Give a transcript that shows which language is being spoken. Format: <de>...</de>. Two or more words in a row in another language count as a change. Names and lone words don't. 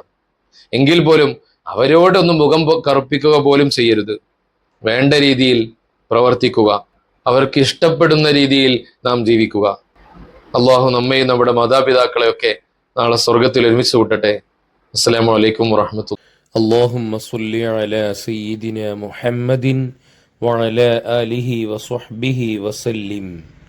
<ml>എങ്കിൽ പോലും അവരോടൊന്നും മുഖം കറുപ്പിക്കുക പോലും ചെയ്യരുത്. വേണ്ട രീതിയിൽ പ്രവർത്തിക്കുക, അവർക്ക് ഇഷ്ടപ്പെടുന്ന രീതിയിൽ നാം ജീവിക്കുക. അള്ളാഹു നമ്മയും നമ്മുടെ മാതാപിതാക്കളെയൊക്കെ നാളെ സ്വർഗത്തിൽ ഒരുമിച്ച് കൂട്ടട്ടെ.</ml> <ar>السلام عليكم ورحمة الله. اللهم صل على سيدنا محمد وعلى آله وصحبه وسلم.</ar>